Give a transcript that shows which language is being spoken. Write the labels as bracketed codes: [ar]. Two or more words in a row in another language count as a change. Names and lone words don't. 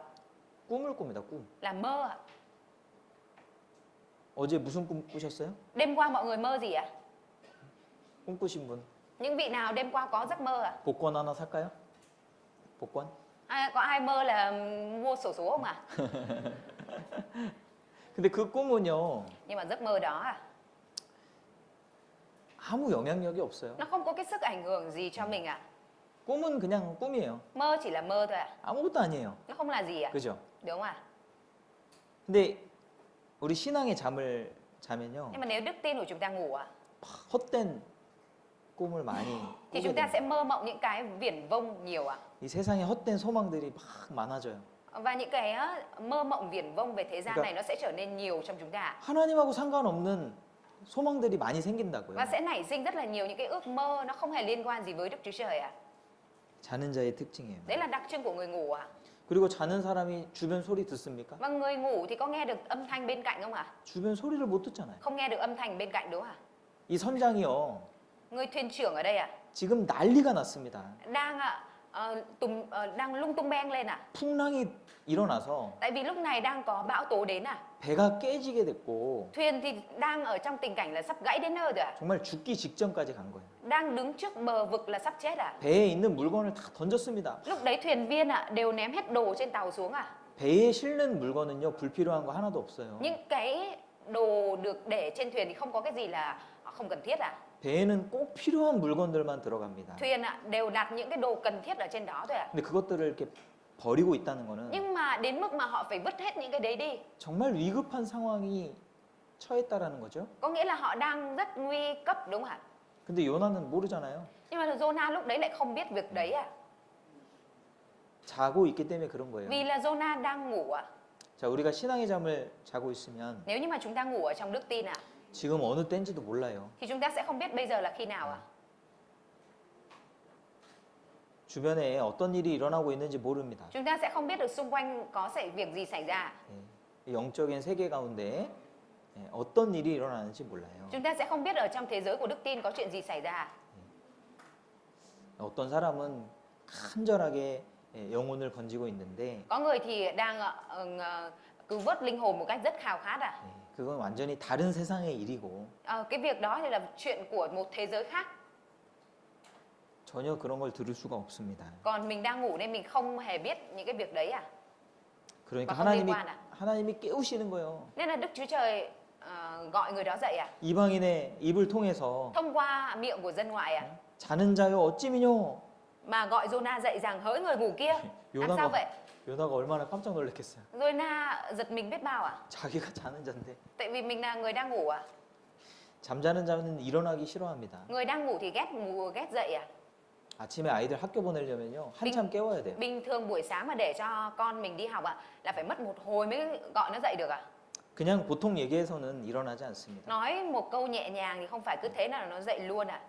[ko] 꿈을 꿉니다. 꿈. [vi] Là mơ à? [ko] 어제 무슨 꿈 꾸셨어요? [vi] Đêm qua mọi người mơ gì ạ? [ko] 꿈 꾸신 분. [vi] Những vị nào đêm qua có giấc mơ à? [ko] 복권 하나 살까요? 복권? [vi] Có ai mơ là mua xổ số không ạ? [ko] 근데 그 꿈은요. [vi] Nhưng mà giấc mơ đó à, [ko] 아무 영향력이 없어요. [vi] nó không có cái sức ảnh hưởng gì cho mình ạ. [ko] 꿈은 그냥 꿈이에요. [vi] Mơ chỉ là mơ thôi ạ. [ko] 아무것도 아니에요. [vi] Nó không là gì ạ. [ko] 그죠? [vi] Đúng không ạ? [ko] 근데 우리 신앙의 잠을 자면요. [vi] Nhưng mà nếu đức tin của chúng ta ngủ ạ, [ko] 막 헛된 꿈을 많이 [vi] thì [ko] 꾸게 [vi] chúng ta [ko] 됩니다. [vi] sẽ mơ mộng những cái viển vông nhiều ạ. [ko] 이 세상에 헛된 소망들이 막 많아져요. [vi] Và những cái mơ mộng viển vông về thế gian Dạ. này nó sẽ trở nên nhiều trong chúng ta. [ko] 하나님하고 상관없는 소망들이 많이 생긴다고요. [vi] Và sẽ nảy sinh rất là nhiều những cái ước mơ nó không hề liên quan gì với Đức Chúa Trời ạ. [ko] 자는 자의 특징이에요. [vi] Đấy là đặc trưng của người ngủ ạ. [ko] 그리고 자는 사람이 주변 소리 듣습니까? [vi] Và người ngủ thì có nghe được âm thanh bên cạnh không ạ? [ko] 주변 소리를 못 듣잖아요. [vi] Không nghe được âm thanh bên cạnh đúng không ạ? [ko] 이 선장이요. [vi] Người thuyền trưởng ở đây ạ, [ko] 지금 난리가 났습니다. [vi] đang đang lung tung beng lên à? [ko] 풍랑이 일어나서 [vi] Tại vì lúc này đang có bão tố đến à? [ko] 배가 깨지게 됐고 [vi] Thuyền thì đang ở trong tình cảnh là sắp gãy đến nơi rồi à? [ko] 정말 죽기 직전까지 간 거예요. [vi] Đang đứng trước bờ vực là sắp chết à? [ko] 배에 있는 물건을 다 던졌습니다. [vi] Lúc đấy thuyền viên đều ném hết đồ trên tàu xuống à? [ko] 배에 실는 물건은요 불필요한 거 하나도 없어요. [vi] Những cái đồ được để trên thuyền thì không có cái gì là không cần thiết à? [ko] 배에는 꼭 필요한 물건들만 들어갑니다. [vi] Thuyền đều đặt những cái đồ cần thiết ở trên đó thôi à? [ko] 근데 그것들을 이렇게 버리고 있다는 거는 [vi] Nhưng mà đến mức mà họ phải vứt hết những cái đấy đi, [ko] 정말 위급한 상황이 처했다라는 거죠. [vi] có nghĩa là họ đang rất nguy cấp đúng không ạ? [ko] 근데 요나는 모르잖아요. [vi] Nhưng mà Jonah lúc đấy lại không biết việc đấy à? [ko] 자고 있기 때문에 그런 거예요. [vi] Vì là Jonah đang ngủ à? [ko] 자, 우리가 신앙의 잠을 자고 있으면 [vi] Nếu như mà chúng ta ngủ ở trong đức tin à, [ko] 지금 어느 때인지도 몰라요. [vi] thì chúng ta sẽ không biết bây giờ là khi nào à? [ko] 주변에 어떤 일이 일어나고 있는지 모릅니다. [vi] Chúng ta sẽ không biết được xung quanh có việc gì xảy ra. [ko] 예, 영적인 세계 가운데 예, 어떤 일이 일어나는지 몰라요. [vi] Chúng ta sẽ không biết ở trong thế giới của đức tin có chuyện gì xảy ra. [ko] 어떤 사람은 간절하게 예, 영혼을 건지고 있는데 [vi] Có người thì đang cứu vớt linh hồn một cách rất khao khát à? [ko] 예, 그건 완전히 다른 세상의 일이고 [vi] Cái việc đó thì là chuyện của một thế giới khác. [ko] 전혀 그런 걸 들을 수가 없습니다. [vi] Còn mình đang ngủ nên mình không hề biết những cái việc đấy à? [ko] 그러니까 [vi] không liên quan à? [ko] 하나님이 깨우시는 거예요. [vi] Nên là Đức Chúa Trời gọi người đó dậy à? [ko] 이방인의 입을 통해서 [vi] Thông qua miệng của dân ngoại à? [ko] 자는 자여 어찌미뇨. [vi] Mà gọi Jonah dậy rằng hỡi người ngủ kia. Làm sao vậy? [ko] 요나가 얼마나 깜짝 놀랐겠어요. [vi] Jonah giật mình biết bao à? [ko] 자기가 자는 자인데. [vi] Tại vì mình là người đang ngủ à? [ko] 잠자는 자는 일어나기 싫어합니다. [vi] Người đang ngủ thì ghét dậy à? [ko] 아침에 아이들 학교 보내려면요 한참 깨워야 돼요. [vi] Bình thường buổi sáng mà để cho con mình đi học là phải mất một hồi mới gọi nó dậy được à? [ko] 그냥 보통 얘기해서는 일어나지 않습니다. [vi] Nói một câu nhẹ nhàng thì không phải cứ thế nào nó dậy luôn à?